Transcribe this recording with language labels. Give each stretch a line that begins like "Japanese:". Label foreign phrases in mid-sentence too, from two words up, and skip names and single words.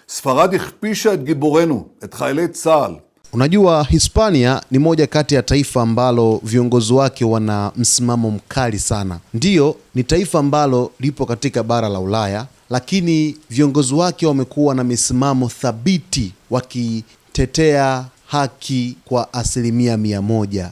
Hebrew: ספרד הכפישה את גיבורנו, את חיילי צה"ל.
Swahili: Unajua, Hispania ni moja kati ya taifa ambalo viongozi wake wana msimamo mkali sana. Ndiyo, ni taifa ambalo lipo katika bara la Ulaya, lakini viongozi wake wamekuwa na misimamo thabiti wakitetea haki kwa 100%.